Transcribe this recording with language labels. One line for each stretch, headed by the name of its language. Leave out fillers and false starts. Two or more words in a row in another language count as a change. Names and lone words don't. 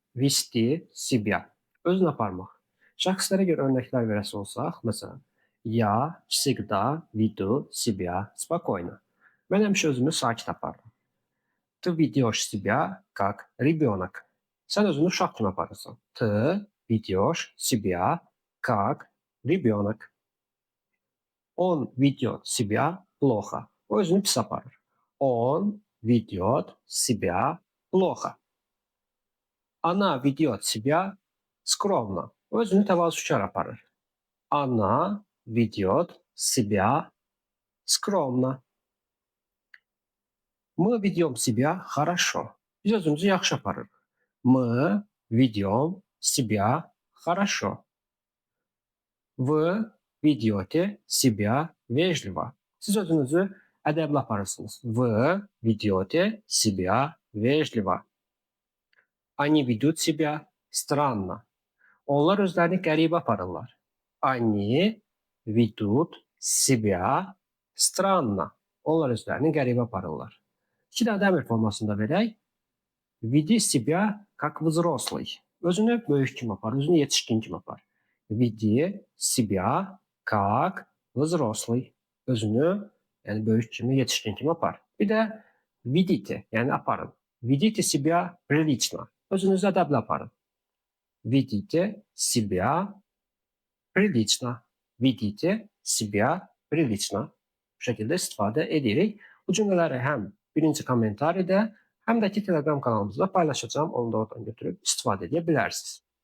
Russian: vesti себя.
Azerbaijani: Özünü aparmaq. Şəxslərə görə örnəklər verəsi olsaq, məsələn,
Russian: я всегда веду себя спокойно.
Azerbaijani: Mən həmişə özümü sakit aparıram.
Russian: Ты ведешь себя как ребенок.
Azerbaijani: Sən özünü uşaq kimi aparırsan.
Russian: Ты ведешь себя как ребенок. Он ведет себя плохо.
Azerbaijani: O özünü pis aparır.
Russian: Он ведет себя плохо. Она ведет себя скромно.
Azerbaijani: O özünü təvazökar aparır.
Russian: Она ведет себя скромно. Мы ведем себя хорошо.
Azerbaijani: Biz özümüzü yaxşı aparırıq.
Russian: Мы ведем себя хорошо. Вы ведете себя вежливо.
Azerbaijani: Siz özünüzü ədəbli aparırsınız.
Russian: Вы ведете себя вежливо. Они ведут себя странно.
Azerbaijani: Onlar özlərini qəribə aparırlar.
Russian: Они ведут себя странно.
Azerbaijani: Onlar özlərini qəribə aparırlar. İki dənə əmr formasında verək.
Russian: Веди себя как взрослый.
Azerbaijani: Özünü böyük kimi apar, özünü yetişkin kimi apar.
Russian: Веди себя как взрослый.
Azerbaijani: Özünü, yəni böyük kimi, yetişkin kimi apar. Bir də ведите, yəni aparın.
Russian: Ведите себя прилично. Özünüzü ədəbli aparın. Ведите себя прилично. Ведите себя прилично.
Azerbaijani: Bu şəkildə istifadə edirik. Bu cümlələri həm birinci kommentariyada, həm də ki Telegram kanalımızda paylaşacağım. Onu da oradan götürüb istifadə edə bilərsiniz.